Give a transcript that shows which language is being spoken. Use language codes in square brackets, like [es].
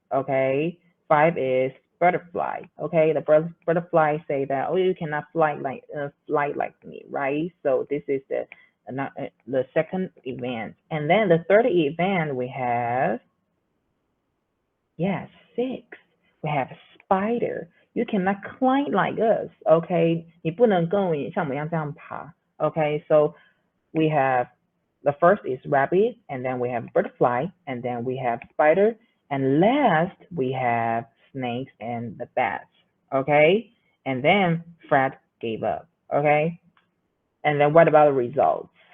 [en] Okay, 5 is butterfly. Okay, the butterfly say that, oh, you cannot fly like me, right? So this is the second event. And then the third event we have, 6. We have spider. You cannot climb like us. [zh] Okay, 你不能跟像我们一样这样爬. [en] Okay, so we have the first is rabbit, and then we have butterfly, and then we have spider, and last we have snakes and the bats. Okay, and then Fred gave up. Okay, and then what about the results?